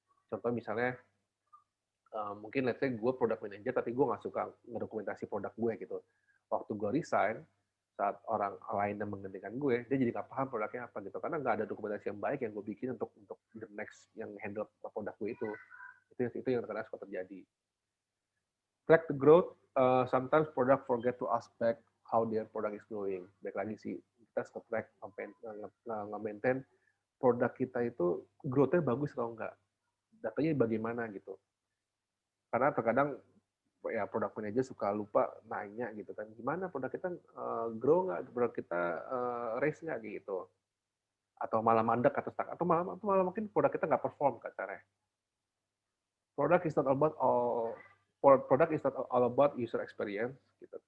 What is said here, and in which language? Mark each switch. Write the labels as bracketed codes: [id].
[id] Contoh misalnya mungkin [en] let's say [id] gue product manager tapi gue nggak suka ngedokumentasi produk gue gitu. Waktu gue resign, saat orang lain yang menggantikan gue, dia jadi nggak paham produknya apa gitu, karena nggak ada dokumentasi yang baik yang gue bikin untuk the next yang handle produk gue itu. Itu yang terkadang suka terjadi. [en] Track the growth, sometimes product forget to ask back how their product is growing. [id] Baik lagi sih, kita suka track, nge-maintain produk kita itu growth-nya bagus atau enggak. Datanya bagaimana gitu. Karena terkadang ya produk manager suka lupa nanya gitu kan, gimana produk kita grow nggak, produk kita raise nggak gitu, atau malah mandek atau stuck, atau malah mungkin produk kita nggak perform kasarnya. [en] Product is not about all Product is not all about user experience gitu.